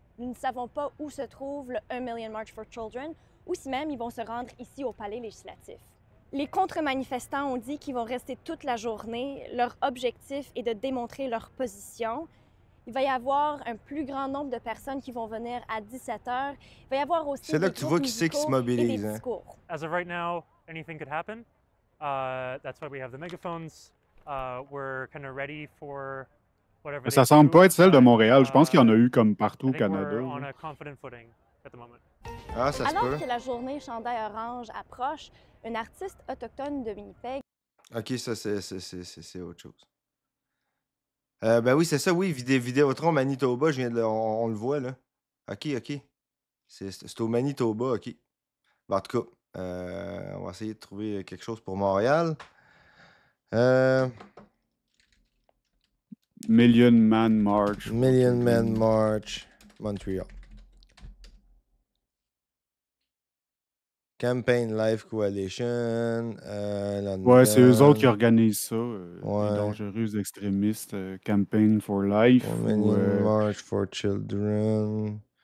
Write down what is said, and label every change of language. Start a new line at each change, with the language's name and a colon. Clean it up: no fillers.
French: Nous ne savons pas où se trouve le 1 Million March for Children ou si même ils vont se rendre ici au Palais législatif. Les contre-manifestants ont dit qu'ils vont rester toute la journée. Leur objectif est de démontrer leur position. Il va y avoir un plus grand nombre de personnes qui vont venir à 17h. Il va y avoir aussi c'est là que tu vois qui c'est qui se mobilise. Hein?
English: As of right now, anything could happen. That's why we have the megaphones. We're kind of ready for whatever.
French: Ça semble pas être celle de Montréal. Je pense qu'il y en a eu comme partout au Canada.
English: On a confident footing at the moment.
French: Ah, ça se peut. Alors que la journée chandail orange approche, une artiste autochtone de Winnipeg. OK, ça, c'est autre chose. Ben oui, c'est ça, oui. Vidéotron Manitoba, on le voit, là. OK. C'est au Manitoba, OK. Ben, en tout cas, on va essayer de trouver quelque chose pour Montréal.
English: Million Man March. Million Man March, Montreal. Campaign Life Coalition, London.
French: Ouais, c'est eux autres qui organisent ça. Ouais. Les dangereux extrémistes.
English: Campaign for Life. For
French: ou,
English: Million March for Children.